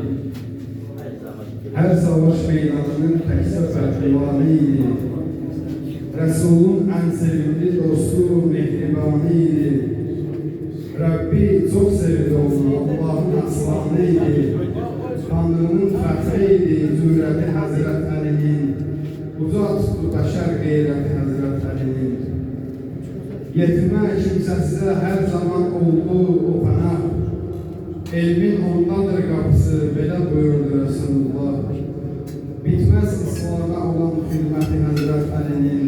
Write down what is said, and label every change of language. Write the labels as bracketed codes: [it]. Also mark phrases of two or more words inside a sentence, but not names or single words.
[tr] Her savaş meydanının tekse pehlivanıydı. Resul'un en sevimli dostu mehribanıydı. Rabbi çok sevdi onu, Allah'ın aslanıydı. [az] Tanrı'nın fəxriydi, zürrəti Hazret Ali'nin. Uzaq tutdu bəşər qeyrəti Hazret Ali'nin. Yetimə kimsəsizə hər zaman oldu o pənah. Elmin ondadır qapısı, belə buyurdu Resulullah. Bitməz İslam'a olan xidməti Hazret Ali'nin.